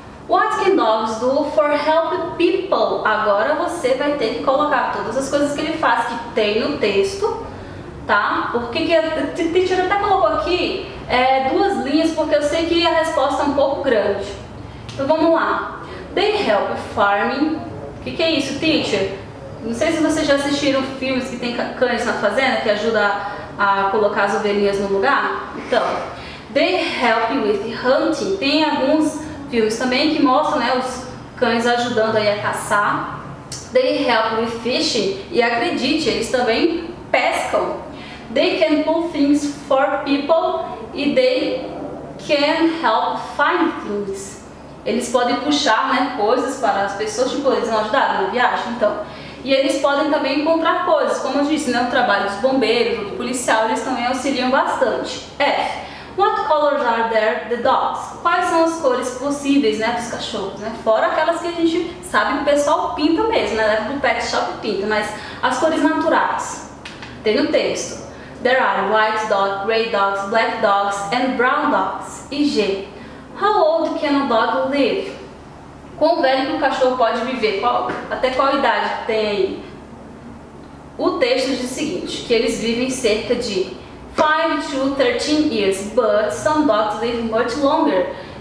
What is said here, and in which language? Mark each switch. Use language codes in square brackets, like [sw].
[en] What can dogs do for help people? [pt] Agora você vai ter que colocar todas as coisas que ele faz que tem no texto, tá? Porque a teacher até colocou aqui duas linhas, porque eu sei que a resposta é um pouco grande. Então vamos lá. [en] They help farming. [pt] O que é isso, teacher? Não sei se vocês já assistiram filmes que tem cães na fazenda que ajuda a colocar as ovelhinhas no lugar. Então, [en] they help with hunting. [pt] Tem alguns filmes também que mostram, né, os cães ajudando aí a caçar. [en] They help with fishing. [pt] E acredite, eles também pescam. [en] They can pull things for people e they can help find things. [pt] Eles podem puxar, né, coisas para as pessoas, tipo, eles vão ajudar na viagem, então. E eles podem também encontrar coisas, como eu disse, né, o trabalho dos bombeiros, do policial, eles também auxiliam bastante. F. [en] What colors are there the dogs? [pt] Quais são as cores possíveis, né, dos cachorros, né? Fora aquelas que a gente sabe que o pessoal pinta mesmo, né? Leva pro pet shop e pinta, mas as cores naturais. Tem no texto. [en] There are white dogs, grey dogs, black dogs and brown dogs. E G. How old can a dog live? [pt] Quão velho que o cachorro pode viver? Até qual idade que tem aí? O texto diz o seguinte, que eles vivem cerca de [en] 5 to 13 years, but some dogs live much longer.